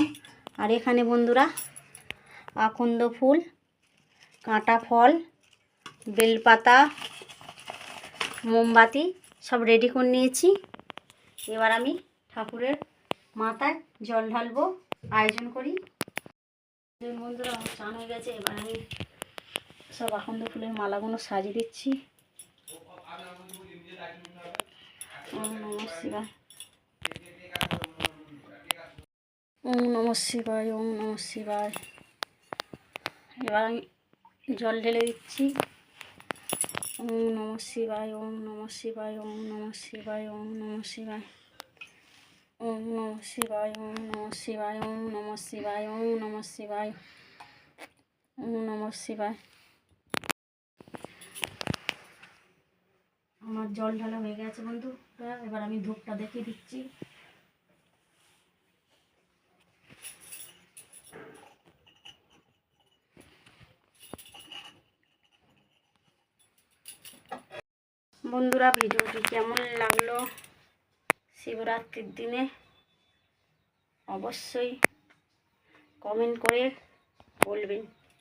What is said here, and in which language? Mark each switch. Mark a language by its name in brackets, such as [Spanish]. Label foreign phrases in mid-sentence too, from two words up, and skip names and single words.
[Bangla] আর এখানে বন্ধুরা আকন্দ ফুল, কাঁটা ফল, বেলপাতা, মোমবাতি সব রেডি করে নিয়েছি। এবার আমি ঠাকুরের মাথায় জল ঢালবো, আয়োজন করি। বন্ধুরা, আমার চান হয়ে গেছে। এবার আমি সব আকন্দ ফুলের মালাগুলো সাজিয়ে দিচ্ছি। [Sanskrit] ওম নমঃ শিবায়, ওম নমঃ শিবায়, ওম নমঃ শিবায়। [Bangla] এবার আমি জল ঢেলে দিচ্ছি। [Sanskrit] ওম নমঃ শিবায়, ওম নমঃ শিবায়, ওম নমঃ শিবায়, ওম নমঃ শিবায়, ওম নমঃ শিবায়, ওম নমঃ শিবায়, ওম নমঃ শিবায়, ওম নমঃ শিবায়, ওম নমঃ শিবায়। [Bangla] আমার জল ঢালা হয়ে গেছে বন্ধুরা। এবার আমি ধূপটা দেখিয়ে দিচ্ছি। বন্ধুরা, ভিডিওটি কেমন লাগলো শিবরাত্রির দিনে অবশ্যই কমেন্ট করে বলবেন।